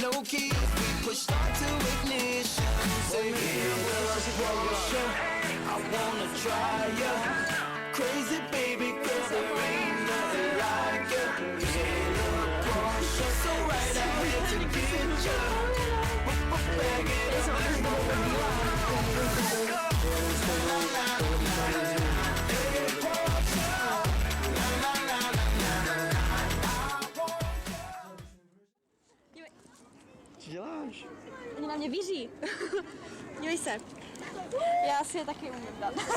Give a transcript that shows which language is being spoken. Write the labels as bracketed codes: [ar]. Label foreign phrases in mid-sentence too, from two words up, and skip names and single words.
[en] No keys, we push start to ignition. Say, yeah, Porsche, I wanna try ya. Crazy baby girl, there ain't nothing like ya. Yeah, little Porsche, so right I had to get ya. Bag it up, let's roll, let's go. Na na na na na. Hey, Porsche. Na na na na na na. [cs] Co děláš? Oni na mě víří. Dívej se. Já si je taky umím dát.